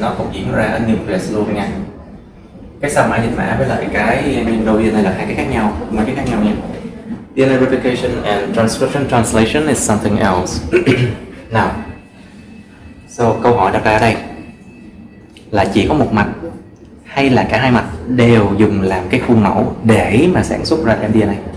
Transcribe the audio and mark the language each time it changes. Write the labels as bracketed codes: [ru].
[vi] Nó cũng diễn ra ở nucleus luôn nha. Cái sao mã dịch mã với lại cái nhân đôi DNA là hai cái khác nhau, mấy cái khác nhau nha. [en] DNA replication and transcription translation is something else. Now, so [vi] câu hỏi đặt ra đây là chỉ có một mạch hay là cả hai mạch đều dùng làm cái khuôn mẫu để mà sản xuất ra DNA?